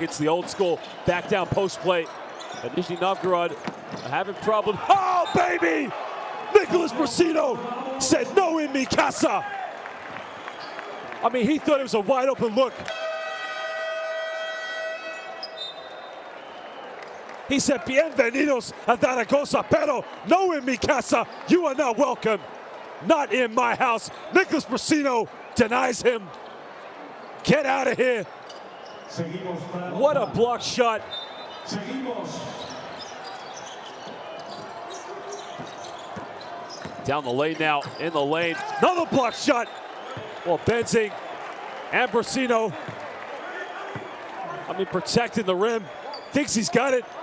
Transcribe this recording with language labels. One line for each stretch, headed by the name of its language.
English: It's the old school back down post play. But Nizhny Novgorod are having problems. Oh, baby! Nicholas Brasino said no in
Spanish: mi casa.
English: I mean, he thought it was a wide open look. He said,
Spanish: bienvenidos a Zaragoza, pero no en mi casa.
English: You are not welcome. Not in my house. Nicholas Brasino denies him. Get out of here. What a block shot. Down the lane now, in the lane. Another block shot. Well, Benzing and Brasino, I mean, protecting the rim. Thinks he's got it.